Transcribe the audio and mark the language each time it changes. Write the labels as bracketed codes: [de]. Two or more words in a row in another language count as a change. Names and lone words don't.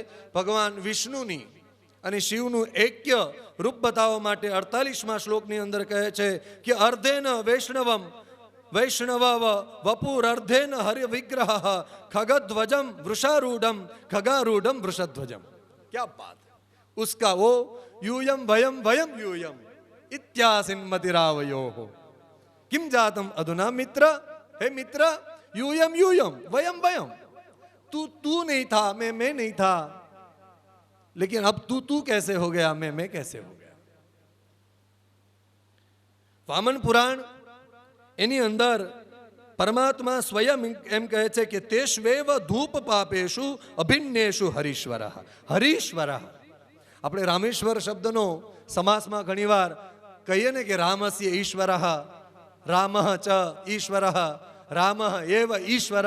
[gu] ભગવાન વિષ્ણુની અને શિવનું ઐક્ય રૂપ બતાવવા માટે 48મા શ્લોકની અંદર કહે છે કે [sa] अर्धेन वैष्णवम वैष्णव वपुर अर्धेन हरि विग्रह खगध्वजम वृषारूढम खगारूढम वृषध्वजम. [hi] क्या बात! उसका वो [sa] यूयम वयम वयम यूयम इत्यासिन्मतिरावयोः किम जातम अधुना मित्र. हे मित्र, यूयम यूयम वयम वयम. [hi] तू नहीं था, मैं नहीं था, लेकिन अब तू कैसे हो गया, मैं कैसे हो गया. [gu] વામન પુરાણ એની અંદર પરમાત્મા સ્વયં એમ કહે છે કે [sa] तेष्वेव धूप पापेशु अभिन्नेशु हरीश्वरः. [gu] હરીશ્વરઃ આપણે રામેશ્વર શબ્દનો સમાસમાં ઘણીવાર કહીએ ને કે [sa] रामस्य ईश्वरः, रामः च ईश्वरः, रामः एव ईश्वरः.